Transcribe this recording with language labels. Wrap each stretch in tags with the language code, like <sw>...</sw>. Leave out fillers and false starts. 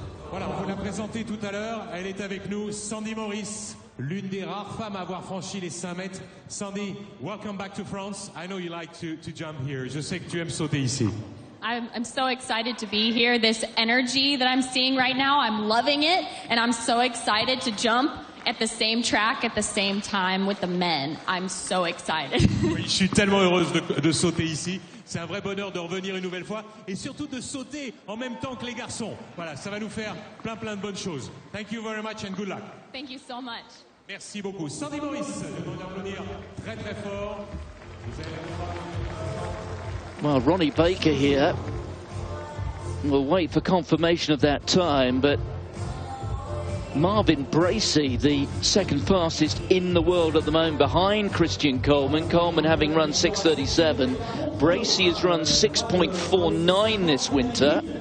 <fr>Voilà, on vous l'a présentée tout à l'heure. Elle est avec nous, Sandy Morris, l'une des rares femmes à avoir franchi les 5 mètres.</fr> <en>Sandy, welcome back to France. I know you like to jump here.</en> <fr>Je sais que tu aimes sauter ici.</fr> <en>I'm so excited to be here. This energy that I'm seeing right now, I'm loving it. And I'm so excited to jump at the same track at the same time with the men. I'm so excited.</en> <fr>Oui, je suis tellement heureuse de sauter ici. C'est un vrai bonheur de revenir une nouvelle fois et surtout de sauter en même temps que les garçons. Voilà, ça va nous faire plein de bonnes choses.</fr> <en>Thank you very much and good luck. Thank you so much.</en> <fr>Merci beaucoup. Sandy Morris, je dois applaudir très fort.</fr> <en>Well, Ronnie Baker here. We'll wait for confirmation of that time, but Marvin Bracey, the second fastest in the world at the moment, behind Christian Coleman. Coleman having run 6:37. Bracey has run 6.49 this winter.</en>